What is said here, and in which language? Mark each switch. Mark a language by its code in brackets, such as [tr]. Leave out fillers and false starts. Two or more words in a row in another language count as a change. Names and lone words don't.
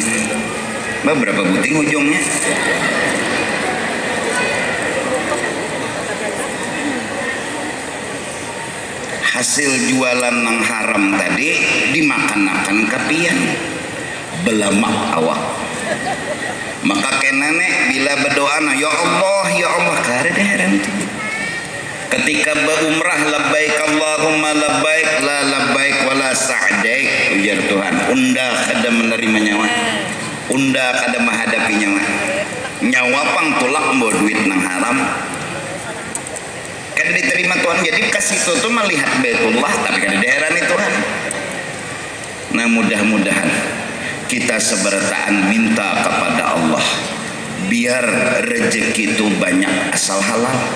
[bjn] Berapa buting ujungnya? Hasil jualan nang haram tadi dimakan-makan kapian belamak awak. Maka kenane bila berdoa [ar] يا الله [bjn] kada haram itu. Ketika berumrah [ar] لبيك اللهم لبيك لا لبيك ولا سعديك, [bjn] ujar Tuhan, unda kada menerima nyawa, unda kada menghadapi nyawa pang tulak mbo duit nang haram kada diterima Tuhan. Jadi kasih itu tuh melihat Baitullah tapi kada diherani Tuhan. Nah mudah-mudahan kita sebertaan minta kepada Allah biar rezeki itu banyak asal halal.